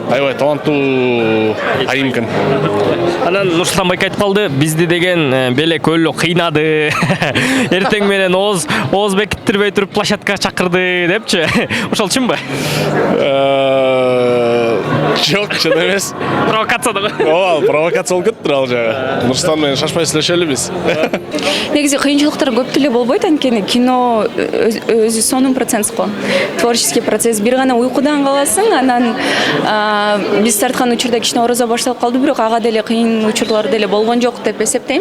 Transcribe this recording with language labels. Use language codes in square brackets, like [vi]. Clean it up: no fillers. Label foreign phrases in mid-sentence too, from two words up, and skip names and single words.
[ky] Аябай таланттуу айым экен. Анан Нурсултан байке айтып калды, бизди деген белек өлө кыйнады. Эртең менен ооз бекиттирбей туруп площадкага чакырды депчи. Ошол чынбы? [kk] Жоқ, шын емес. [ky] Провокация да. Ооба, провокация болуп кетиптир ал жагы. Нурсултан менен шашпай сүйлөшөлү биз. негизи кыйынчылыктар көп деле болбойт, анткени кино өзү сонун процесс го. [ru] Творческий процесс. [ky] Бир гана уйкудан каласың, анан биз тарткан учурда кичине орозо башталып калды, бирок ага деле кыйын учурлар деле болгон жок деп эсептейм.